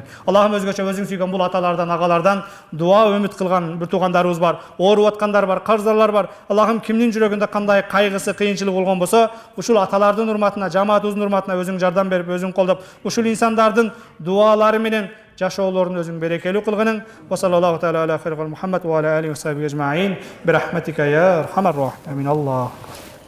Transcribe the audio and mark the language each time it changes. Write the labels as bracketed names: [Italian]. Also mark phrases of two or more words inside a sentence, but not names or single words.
[Kyrgyz] Аллахым өзгөчө өзүң сүйгөн бул аталардан, агалардан дуа үмүт кылган бир туугандарыбыз бар, ооруп аткандар бар, карыздарлар бар. Аллахым кимдин жүрөгүндө кандай кайгысы, кыйынчылык болгон болсо, ушул аталардын урматына, жамаатыбыздын урматына өзүң жардам берип, өзүң колдоп, ушул инсандардын дуалары менен жашоолорун өзүң берекелүү кылгының. [Arabic] وصلى الله تعالى على خير محمد وعلى آله وصحبه أجمعين. برحمتك يا أرحم الراحمين. Аллах.